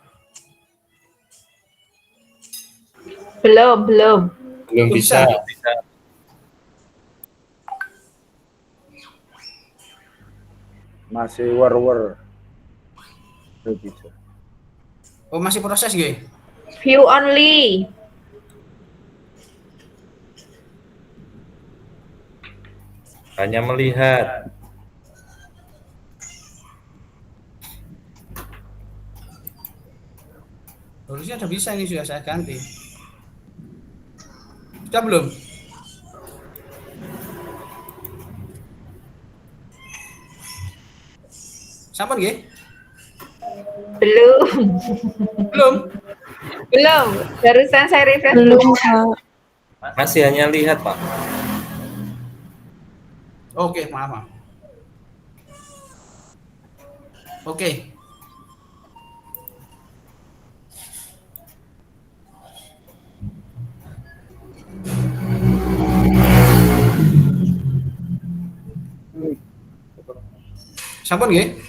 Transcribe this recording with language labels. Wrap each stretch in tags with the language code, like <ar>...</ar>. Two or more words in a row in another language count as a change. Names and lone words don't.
<id>Belum. Belum bisa. Masih war. Belum bisa. Oh, masih proses nggih?</id> <en>View only.</en> <id>Hanya melihat. Harusnya udah bisa, ini sudah saya ganti. Sudah belum?</id> <jv>Sampun nggih?</jv> <id>Belum. Belum. Barusan saya refresh. Belum, Kak. Masih hanya lihat, Pak. Oke, maaf. Oke.</id> <jv>Sampun nggih?</jv>